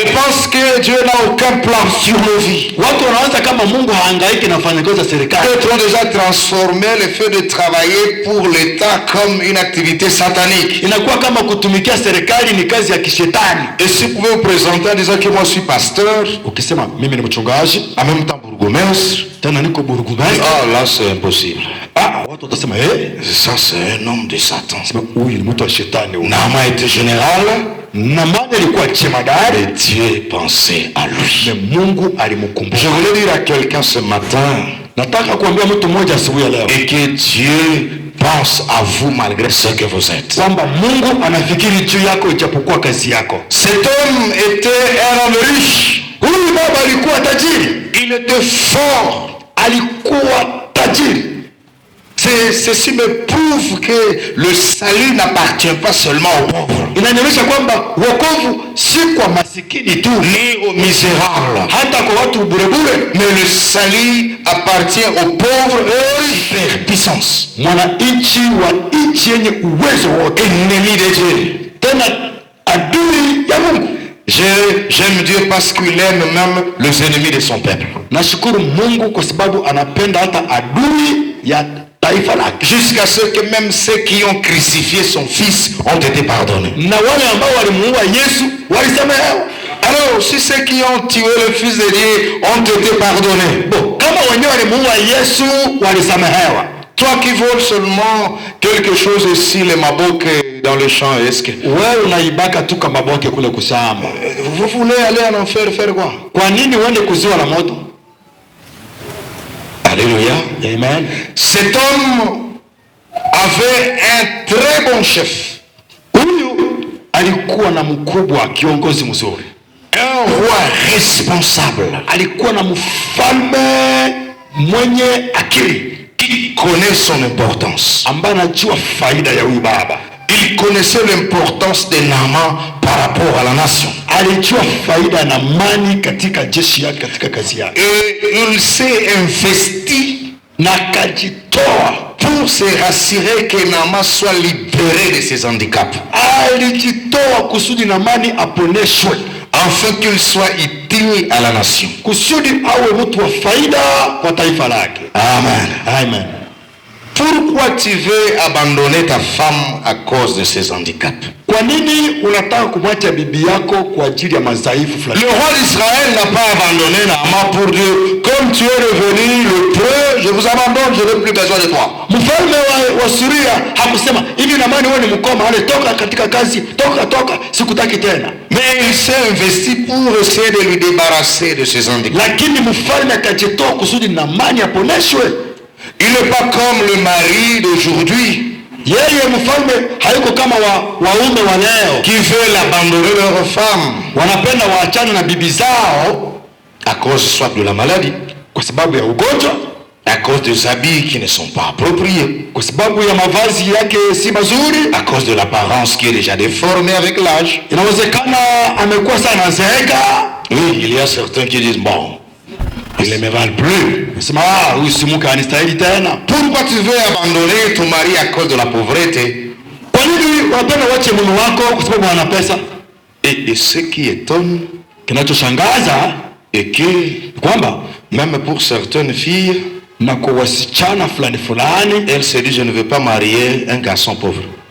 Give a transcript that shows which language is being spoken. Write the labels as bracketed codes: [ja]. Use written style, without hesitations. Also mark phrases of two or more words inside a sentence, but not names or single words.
[fr] Et pense que Dieu n'a aucun plan sur nos vies. [sw] Watu wanaanza kama Mungu hahangaiki na wafanyakazi wa serikali. [fr] D'autres ont déjà transformé le fait de travailler pour l'État comme une activité satanique. [sw] Inakuwa kama kutumikia serikali ni kazi ya kishetani. [fr] Et si vous pouvez vous présenter en disant que moi je suis pasteur, [sw] ukisema mimi ni mchungaji, [fr] en même temps bourgmestre, [sw] tena niko burgomestre, [fr] ah là c'est impossible. [sw] Ah, watu watasema [fr] ça c'est un homme de Satan. [sw] Huyu ni mtu wa shetani. [fr] Naaman était général, [sw] Naaman alikuwa jemadari, [fr] et Dieu pensait à lui. [sw] Mais Mungu alimkumbuka. [fr] Je voulais dire à quelqu'un ce matin, [sw] nataka kuambia mtu mmoja asubuhi ya leo, [fr] et que Dieu pense à vous malgré ce que vous êtes. [sw] Kwamba Mungu anafikiri juu yako ijapokuwa kazi yako. [fr] Cet homme était un homme riche. [sw] Huyu baba alikuwa tajiri. [fr] Il était fort. [sw] Alikuwa tajiri. [fr] Ceci me prouve que le salut n'appartient pas seulement aux pauvres. [sw] Inanionyesha kwamba wokovu si kwa masikini tu, [fr] ni aux misérables, [sw] hata kwa watu burebure. [fr] Mais le salut appartient aux pauvres et superpuissance. [sw] Mwananchi wa nchi yenye uwezo wote, [fr] ennemi de Dieu, [sw] tena adui ya Mungu. [fr] J'aime Dieu parce qu'il aime même les ennemis de son peuple. [sw] Nashukuru Mungu kwa sababu anapenda hata adui ya taifa lake. [fr] Jusqu'à ce que même ceux qui ont crucifié son fils ont été pardonnés. [sw] Na wale ambao walimuua Yesu walisamehewa. [fr] Alors si ceux qui ont tué le fils de Dieu ont été pardonnés, bon, [sw] kama wenyewe walimuua Yesu walisamehewa, [fr] toi qui voles seulement quelque chose ici les maboke dans le champ, est-ce que [sw] wewe unaibaka tu kama maboke kule kusamba? [fr] Vous voulez aller en enfer faire quoi? [sw] Kwa nini uende kuziwa la moto? [fr] Alléluia. Amen. Cet homme avait un très bon chef. [sw] Huyu alikuwa na mkubwa, kiongozi mzuri. [fr] Un roi responsable. [sw] Alikuwa na mfalme mwenye akili, [fr] qui connaît son importance, [sw] ambaye anajua faida ya huyu baba. [fr] Il connaissait l'importance de Naaman par rapport à la nation. [sw] Alijua faida na Naamani katika jeshi yake, katika kazi yake. [fr] Et il s'est investi [sw] na kajitoa [fr] pour se rassurer que Naaman soit libéré de ses handicaps. [sw] Alijitoa kusudi Naamani aponeshwe, [fr] afin qu'il soit utile à la nation, [sw] kusudi awe mtu wa faida kwa taifa lake. Amen. Amen. [fr] Pourquoi tu veux abandonner ta femme à cause de ses handicaps? [sw] Kwa nini unataka kumwacha bibi yako kwa ajili ya madhaifu fulani? [fr] Le roi d'Israël n'a pas abandonné Naaman pour dire comme tu es revenu le preux, je vous abandonne, je n'ai plus besoin de toi. [sw] Mfalme wa Syria hakusema hivi, Naamani wewe ni mkoma, ale toka katika kazi, toka, sikutaki tena. [fr] Mais il s'est investi pour essayer de lui débarrasser de ses handicaps. [sw] Lakini mfalme akajitoa kusudi Naamani aponeshwe. [fr] Il n'est pas comme le mari d'aujourd'hui. [sw] Yeye mfalme hayuko kama waume wa leo [fr] qui veulent abandonner leurs femmes, [sw] wanapenda waachane na bibi zao [fr] à cause soit de la maladie, [sw] kwa sababu ya ugonjwa, [fr] à cause des habits qui ne sont pas appropriés, [sw] kwa sababu ya mavazi yake si mazuri, [fr] à cause de l'apparence qui est déjà déformée avec l'âge. [sw] Inawezekana amekuwa sana zeeka. [fr] Oui, il y a certains qui disent bon, il ne me valent plus. Pourquoi tu veux abandonner ton mari à cause de la pauvreté? Et ce qui étonne, et que même pour certaines filles, elles se disent je ne veux pas marier un garçon pauvre.